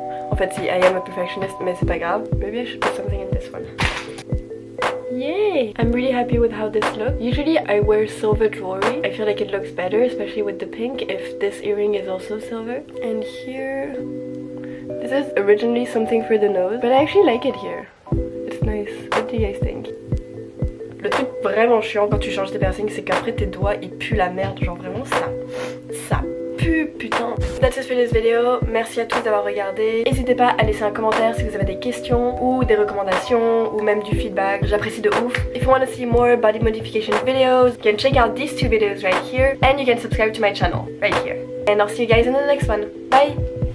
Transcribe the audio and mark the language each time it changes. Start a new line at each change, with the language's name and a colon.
French: En fait, si,
English: I am a perfectionist,
French: mais c'est pas grave.
English: Maybe I should put something in this one. Yay! I'm really happy with how this looks. Usually I wear silver jewelry. I feel like it looks better, especially with the pink, if this earring is also silver. And here... this is originally something for the nose, but I actually like it here. It's nice. What do you guys think?
French: Le truc vraiment chiant quand tu changes tes piercings, c'est qu'après tes doigts ils puent la merde. Genre vraiment ça pue, putain.
English: That's it for this video.
French: Merci à tous d'avoir regardé. N'hésitez pas à laisser un commentaire si vous avez des questions ou des recommandations ou même du feedback. J'apprécie de ouf.
English: If you want to see more body modification videos, you can check out these two videos right here, and you can subscribe to my channel right here. And I'll see you guys in the next one. Bye!